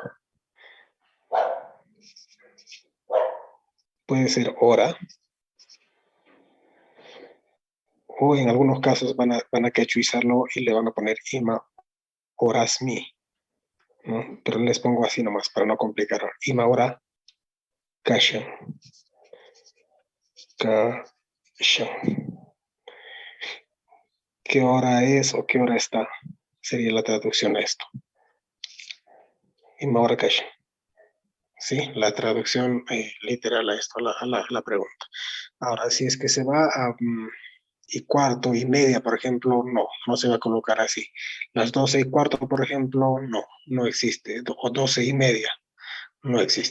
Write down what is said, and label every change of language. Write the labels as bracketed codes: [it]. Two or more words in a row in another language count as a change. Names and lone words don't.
[es] Puede ser hora, o en algunos casos van a quechuizarlo y le van a poner [qu] IMA horas mi, [es] ¿no? Pero les pongo así nomás para no complicar. [qu] IMA hora kashan, kashan. [es] ¿Qué hora es o qué hora está? Sería la traducción a esto. [qu] IMA hora kashan. [es] Sí, la traducción literal a esto, a la pregunta. Ahora, si es que se va a y cuarto y media, por ejemplo, no se va a colocar así. Las 12 y cuarto, por ejemplo, no existe. O 12 y media, no existe.